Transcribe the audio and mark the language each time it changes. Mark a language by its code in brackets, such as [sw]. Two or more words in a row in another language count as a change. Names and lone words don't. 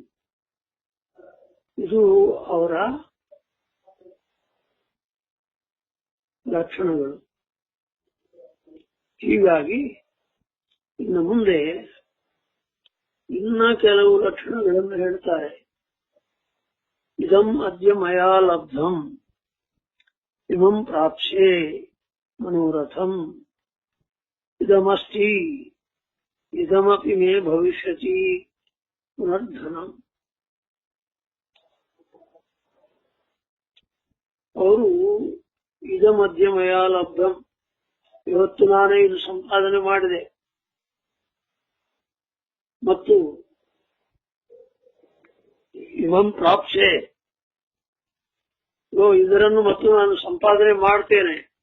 [kn] ಇದು ಅವರ ಲಕ್ಷಣಗಳು. ಹೀಗಾಗಿ ಇನ್ನು ಮುಂದೆ ಇನ್ನ ಕೆಲವು ಲಕ್ಷಣಗಳನ್ನು ಹೇಳ್ತಾರೆ. [sa] ಇದಂ ಅದ್ಯ ಮಯಾ ಲಬ್ಧಂ ಇಮಂ ಪ್ರಾಪ್ಸ್ಯೆ ಮನೋರಥಂ ಇದಮಸ್ತಿ ಇದಮಪಿ ಮೇ ಭವಿಷ್ಯತಿ ಪುನರ್ಧನಂ. [kn] ಅವರು [sa] ಇದಮದ್ಯ ಮಯಾ ಲಬ್ಧಂ, [kn] ಇವತ್ತು ನಾನೇ ಇದು ಸಂಪಾದನೆ ಮಾಡಿದೆ, ಮತ್ತು [sa] ಇವಂ ಪ್ರಾಪ್ಸೆ, [kn] ಇದರನ್ನು ಮತ್ತು ನಾನು ಸಂಪಾದನೆ ಮಾಡ್ತೇನೆ.